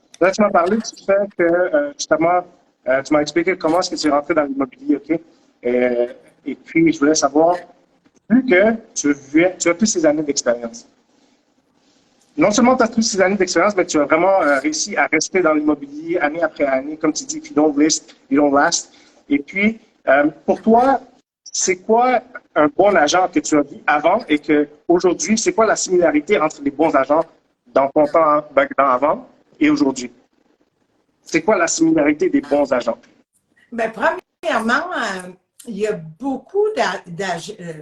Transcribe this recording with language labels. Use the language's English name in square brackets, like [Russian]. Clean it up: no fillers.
[French] Là, tu m'as parlé du fait que, justement, tu m'as expliqué comment est-ce que tu es rentré dans l'immobilier, OK? Et puis, je voulais savoir, vu que tu as plus ces années d'expérience, non seulement tu as tous ces années d'expérience, mais tu as vraiment réussi à rester dans l'immobilier année après année. Comme tu dis, [English] if you don't list, you don't last. [French] Et puis, pour toi, c'est quoi un bon agent que tu as vu avant et qu'aujourd'hui, c'est quoi la similarité entre les bons agents dans ton temps avant et aujourd'hui? C'est quoi la similarité des bons agents? Bien, premièrement, il y a beaucoup d'agents.